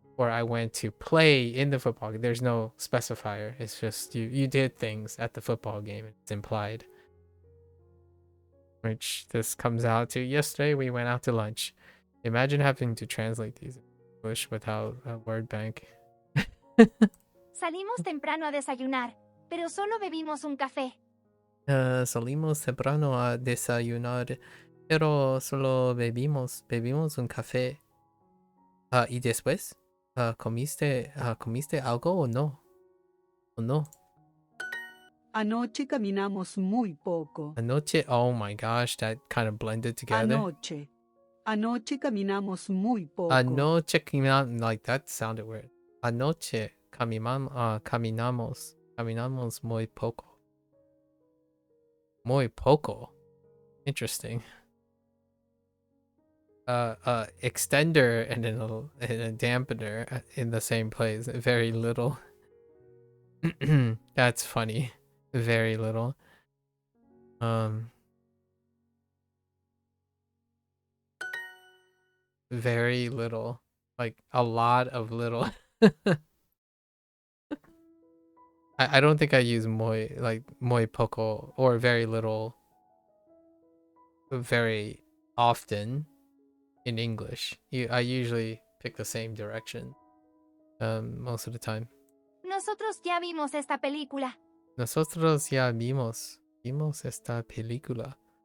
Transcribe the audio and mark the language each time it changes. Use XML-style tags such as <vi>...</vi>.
<en>Or I went to play in the football game. There's no specifier. It's just you did things at the football game. It's implied. Which this comes out to yesterday we went out to lunch. Imagine having to translate these in English without a word bank.</en> <es>Salimos temprano a desayunar, pero solo bebimos un café. Salimos temprano a desayunar, pero solo bebimos un café. ¿Y después? ¿Comiste algo o no? ¿O no? Anoche caminamos muy poco.</es> <en>Anoche, oh my gosh, that kind of blended together.</en> <es>Anoche caminamos muy poco. Anoche caminamos,</es> <en>like that sounded weird.</en> <es>Anoche caminamos muy poco. Muy poco.</es> <en>Interesting. Extender and a dampener in the same place. Very little. That's funny. Very little. Very little. Like a lot of little. I don't think I use muy poco or very little very often in English. I usually pick the same direction most of the time.</en> <es>Nosotros ya vimos esta película. Nosotros ya vimos esta película.</es>